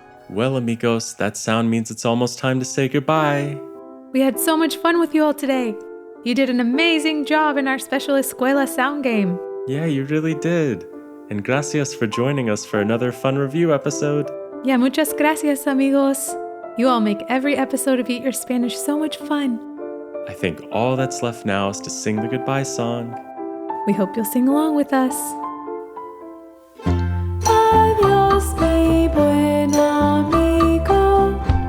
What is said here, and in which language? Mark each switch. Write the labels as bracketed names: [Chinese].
[English] Well, amigos, that sound means it's almost time to say goodbye. We had so much fun with you all today. You did an amazing job in our special Escuela sound game. Yeah, you really did. And gracias for joining us for another fun review episode. [Spanish] Yeah, muchas gracias, amigos. [English] You all make every episode of Eat Your Spanish so much fun. I think all that's left now is to sing the goodbye song. We hope you'll sing along with us. [Spanish] Adios, mi buen amigo.